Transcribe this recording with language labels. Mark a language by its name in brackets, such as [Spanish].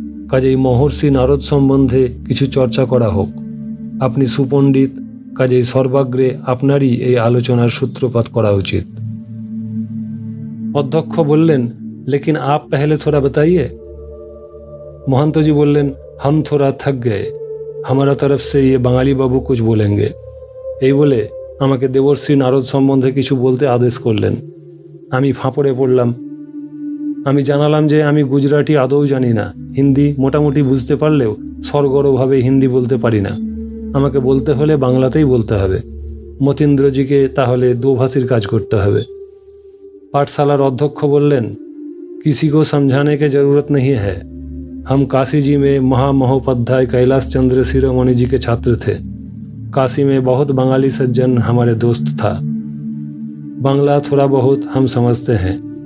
[Bangla] কাজেই মহর্ষি নারদ সম্বন্ধে কিছু চর্চা করা হোক। আপনি সুপণ্ডিত, কাজেই সর্বাগ্রে আপনারই এই আলোচনার সূত্রপাত করা উচিত। অধ্যক্ষ বললেন, [Hindi] লেকিন আপ পহলে থোড়া बताइए। [Bangla] মহান্তজি বললেন, [Hindi] हम थोड़ा थक गए, हमारा तरफ से ये बाঙाली बाबू कुछ बोलेंगे। [Bangla] এই বলে আমাকে দেবর্ষি নারদ সম্বন্ধে কিছু বলতে আদেশ করলেন। আমি ফাঁপড়ে পড়লাম। আমি জানালাম যে আমি গুজরাটি আদৌ জানি না, হিন্দি মোটামুটি বুঝতে পারলেও সরগরভাবে হিন্দি বলতে পারি না। আমাকে বলতে হলে বাংলাতেই বলতে হবে। মতীন্দ্রজিকে তাহলে দোভাষীর কাজ করতে হবে। পাঠশালার অধ্যক্ষ বললেন, [Hindi] किसी को समझाने की जरूरत नहीं है। हम काशी जी में महामहोपाध्याय कैलाश चंद्र शिरोमणि जी के छात्र थे। काशी में बहुत बंगाली सज्जन हमारे दोस्त था। बांग्ला थोड़ा बहुत हम समझते हैं।